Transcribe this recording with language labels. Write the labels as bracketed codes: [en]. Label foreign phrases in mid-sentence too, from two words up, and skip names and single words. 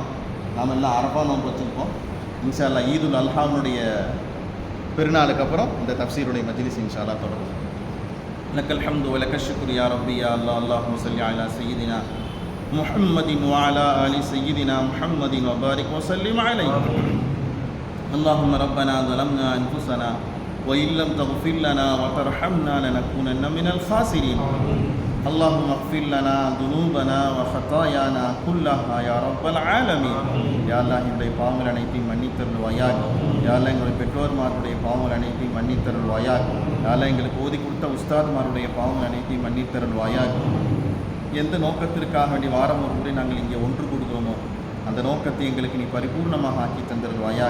[ta] நாம் எல்லாம் அரஃபா நோன்பு வச்சுருப்போம். [ar] إن شاء الله [ta] ஈதுல் அல்ஹாவுடைய பெருநாளுக்கு அப்புறம் இந்த தஃப்சீருடைய மஜ்லிஸ் [ar] إن شاء الله [ta] தொடரும். [ar] لك الحمد ولك الشكر يا ربي يا الله. اللهم صل على سيدنا محمد وعلى آل سيدنا محمد وبارك وسلم عليه. اللهم ربنا ظلمنا أنفسنا وإن لم تغفر لنا وترحمنا لنكونن من الخاسرين. اللهم اغفر لنا ذنوبنا وخطايانا كلها يا رب العالمين. يا الله [ta] என்னுடைய பாவங்கள் அனைத்தையும் மன்னித்தருள்வாயாக. [ar] يا الله [ta] எங்களுடைய பெற்றோர்மாருடைய பாவங்கள் அனைத்தையும் மன்னித்தருள்வாயாக. [ar] يا الله [ta] எங்களுக்கு ஓதி கொடுத்த உஸ்தாத்மாருடைய பாவங்கள் அனைத்தையும் மன்னித்தருள்வாயாக. எந்த நோக்கத்திற்காக வேண்டி வாரம் ஒரு முறை நாங்கள் இங்கே ஒன்று கூடுகிறோமோ அந்த நோக்கத்தை எங்களுக்கு நீ பரிபூர்ணமாக ஆக்கி தந்தருள்வாயாக.